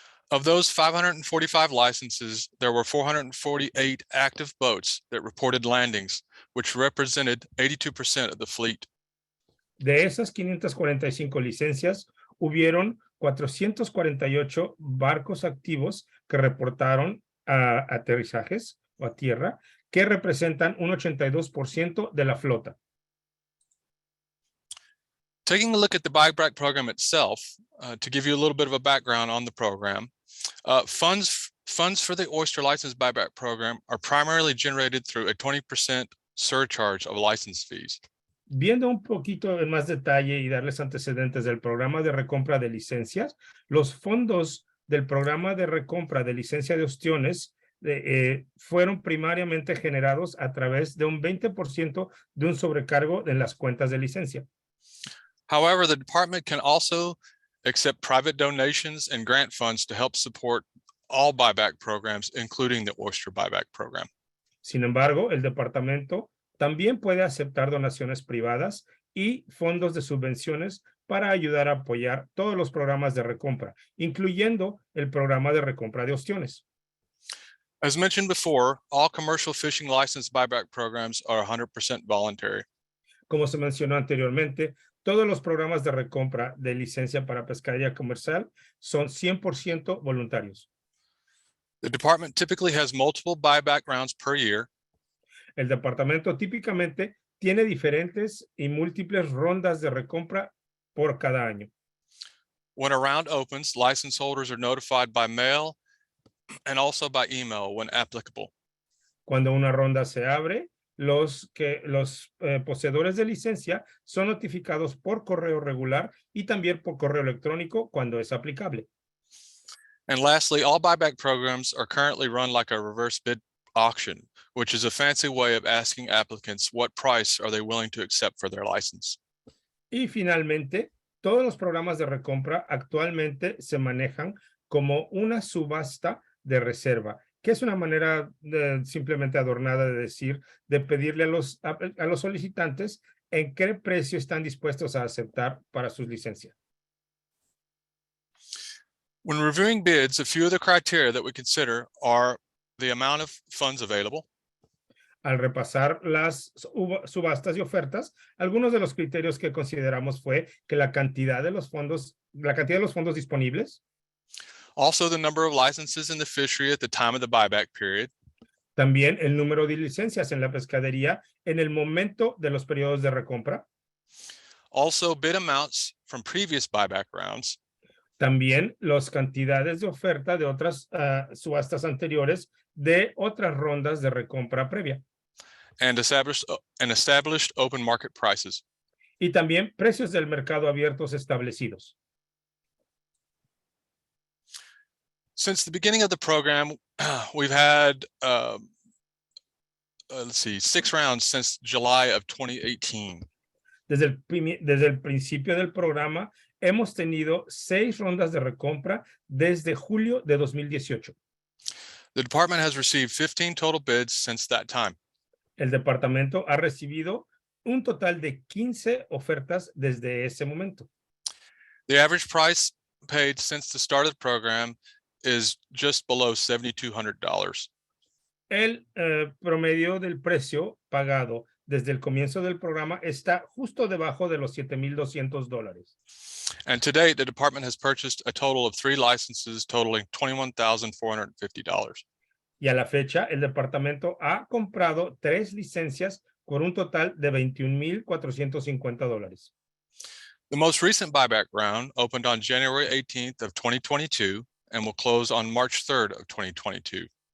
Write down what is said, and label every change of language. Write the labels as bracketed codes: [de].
[en] Of those 545 licenses, there were 448 active boats that reported landings, which represented 82% of the fleet. [es] De esas 545 licencias, hubieron 448 barcos activos que reportaron aterrizajes o a tierra, que representan un 82% de la flota. [en] Taking a look at the buyback program itself, to give you a little bit of a background on the program, funds for the oyster license buyback program are primarily generated through a 20% surcharge of license fees. [es] Viendo un poquito en más detalle y darles antecedentes del programa de recompra de licencias, los fondos del programa de recompra de licencia de ostiones fueron primariamente generados a través de un 20% de un sobrecargo en las cuentas de licencia. [en] However, the department can also accept private donations and grant funds to help support all buyback programs, including the oyster buyback program. [es] Sin embargo, el departamento también puede aceptar donaciones privadas y fondos de subvenciones para ayudar a apoyar todos los programas de recompra, incluyendo el programa de recompra de ostiones. [en] As mentioned before, all commercial fishing license buyback programs are 100% voluntary. [es] Como se mencionó anteriormente, todos los programas de recompra de licencia para pescadería comercial son 100% voluntarios. [en] The department typically has multiple buyback rounds per year. [es] El departamento típicamente tiene diferentes y múltiples rondas de recompra por cada año. [en] When a round opens, license holders are notified by mail and also by email when applicable. [es] Cuando una ronda se abre, los poseedores de licencia son notificados por correo regular y también por correo electrónico cuando es aplicable. [en] And lastly, all buyback programs are currently run like a reverse bid auction, which is a fancy way of asking applicants what price are they willing to accept for their license. [es] Y finalmente, todos los programas de recompra actualmente se manejan como una subasta de reserva, que es una manera simplemente adornada de decir, de pedirle a los solicitantes en qué precio están dispuestos a aceptar para sus licencias. [en] When reviewing bids, a few of the criteria that we consider are the amount of funds available. [es] Al repasar las subastas y ofertas, algunos de los criterios que consideramos fue que la cantidad de los fondos disponibles. [en] Also, the number of licenses in the fishery at the time of the buyback period. [es] También el número de licencias en la pescadería en el momento de los periodos de recompra. [en] Also, bid amounts from previous buyback rounds. [es] También las cantidades de oferta de otras subastas anteriores de otras rondas de recompra previa. [en] and established open market prices. [es] y también precios del mercado abiertos establecidos. [en] Since the beginning of the program, we've had, let's see, 6 rounds since July of 2018. [es] Desde el principio del programa, hemos tenido 6 rondas de recompra desde julio de 2018. [en] The department has received 15 total bids since that time. [es] El departamento ha recibido un total de 15 ofertas desde ese momento. [en] The average price paid since the start of the program is just below $7,200. [es] El promedio del precio pagado desde el comienzo del programa está justo debajo de los $7,200. [en] And to date, the department has purchased a total of 3 licenses totaling $21,450. [es] Y a la fecha, el departamento ha comprado 3 licencias por un total de $21,450. [en] The most recent buyback round opened on January 18th of 2022 and will close on March 3rd of 2022.